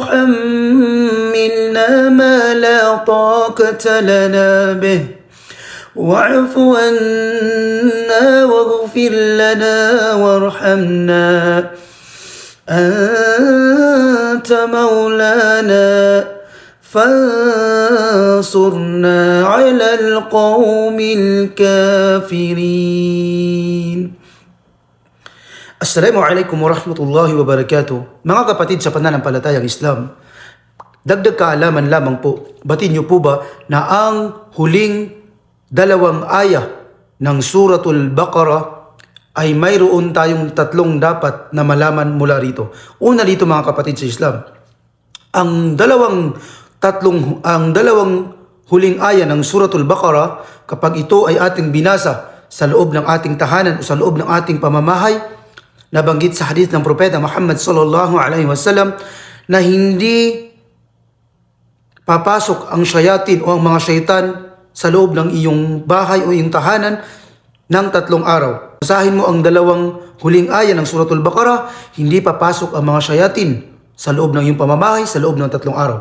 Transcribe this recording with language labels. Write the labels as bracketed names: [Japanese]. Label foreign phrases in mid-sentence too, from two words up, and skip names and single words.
[Arabic] تحملنا ما لا طاقة لنا به واعف عنا واغفر لنا وارحمنا أنت مولانا فانصرنا على القوم الكافرين. السلام عليكم ورحمة الله وبركاته. [Filipino] Mga kapatid sa pananampalatayang Islam, dagdag kaalaman lamang po, batin niyo po ba na ang huling dalawang aya ng Suratul Baqarah ay mayroon tayong tatlong dapat na malaman mula rito. Una dito mga kapatid sa Islam, ang dalawang huling aya ng Suratul Baqarah, kapag ito ay ating binasa sa loob ng ating tahanan o sa loob ng ating pamamahay, nabanggit sa hadith ng Propeta Muhammad [Arabic] صلى الله عليه وسلم [Filipino] na hindi papasok ang shayatin o ang mga syaitan sa loob ng iyong bahay o iyong tahanan ng 3 araw. Basahin mo ang dalawang huling aya ng Suratul Baqarah, hindi papasok ang mga shayatin sa loob ng iyong pamamahay sa loob ng 3 araw.